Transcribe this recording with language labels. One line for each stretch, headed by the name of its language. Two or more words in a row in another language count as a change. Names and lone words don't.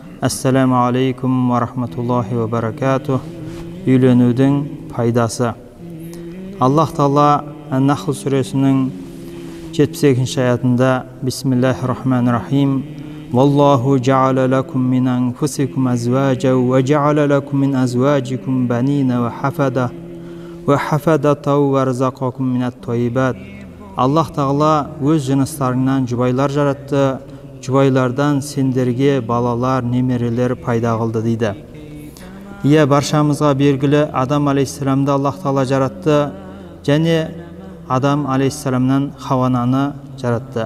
Arabic: السلام عليكم ورحمة الله وبركاته.
Kazakh: Үйленудің пайдасы. Аллах Таала Ан-Нахл сүресінің 72-ші аятында
Arabic: بسم الله الرحمن الرحيم. والله جعل لكم من أنفسكم أزواجا وجعل لكم من أزواجكم بنين وحفدة ورزقكم من الطيبات.
Kazakh: Аллах Таала өз жыныстарыңнан жұбайлар жаратты, жұбайлардан сендерге балалар, немерелер пайда қылды дейді. Баршамызға белгілі Адам алейхиссаламды Аллах Таала жаратты, және Адам алейхиссаламнан Хауананы жаратты.